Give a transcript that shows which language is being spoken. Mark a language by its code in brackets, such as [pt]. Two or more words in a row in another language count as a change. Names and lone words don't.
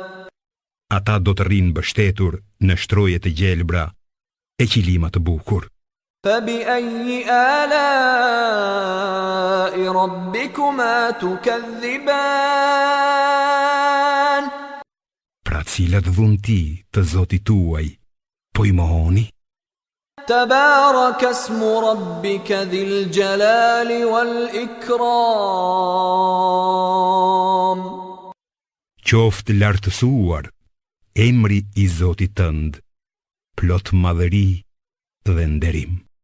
[sq] Ata do të rinë mbështetur në shtroje të gjelbra e qilima të bukur. [ar] فبأي آلاء ربكما تكذبان [sq] Pra cilat dhunti të Zotit tuaj po I mohoni? [ar] تبارك اسم ربك ذي الجلال والإكرام [sq] Qoftë lartësuar emri I Zotit tënd, plot madhëri dhe nderim.